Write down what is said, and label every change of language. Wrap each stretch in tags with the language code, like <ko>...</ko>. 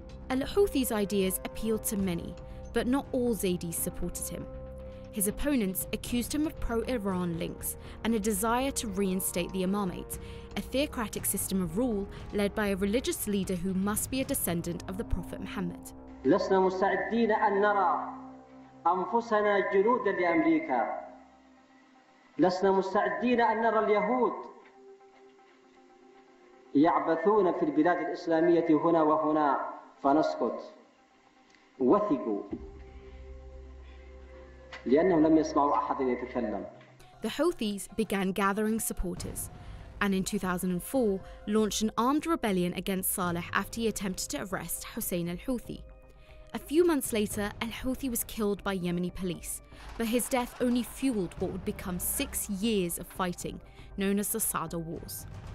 <en>Al-Houthi's ideas appealed to many, but not all Zaydis supported him. His opponents accused him of pro-Iran links and a desire to reinstate the imamate, a theocratic system of rule led by a religious leader who must be a descendant of the Prophet Muhammad.</en> <ar>لسنا مستعدين أن نرى أنفسنا جنودا لأمريكا. لسنا مستعدين أن نرى اليهود يعبثون في البلاد الإسلامية هنا وهنا فنسكت. وثقوا لأنهم لم يسمعوا أحد يتكلم.</ar> <en>The Houthis began gathering supporters and in 2004 launched an armed rebellion against Saleh after he attempted to arrest Hussein al-Houthi. A few months later, al-Houthi was killed by Yemeni police, but his death only fueled what would become 6 years of fighting, known as the Sada Wars.</en>